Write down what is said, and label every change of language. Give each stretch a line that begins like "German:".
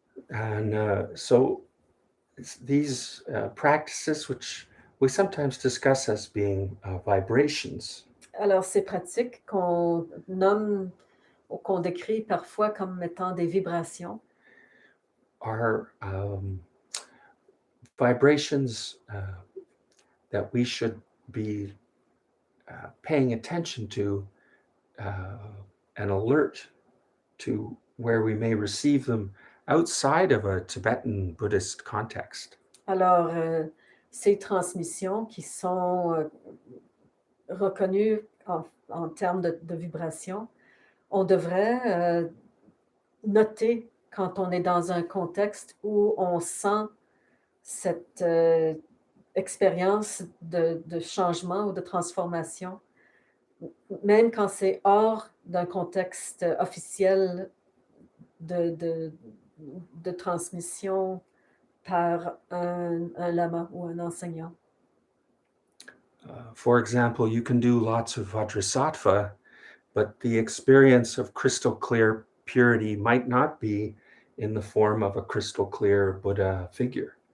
English: And so these practices, which we sometimes discuss as being vibrations,
French: Alors, ces pratiques qu'on nomme ou qu'on décrit parfois comme étant des vibrations
English: are vibrations that we should be paying attention to and alert to where we may receive them outside of a Tibetan Buddhist context.
French: Alors, ces transmissions qui sont reconnues en termes de vibrations, on devrait noter quand on est dans un contexte où on sent cette expérience de changement ou de transformation, même quand c'est hors d'un contexte officiel de transmission par un lama ou un enseignant.
English: For example, you can do lots of Vajrasattva, but the experience of crystal clear purity might not be in the form of a crystal clear Buddha figure.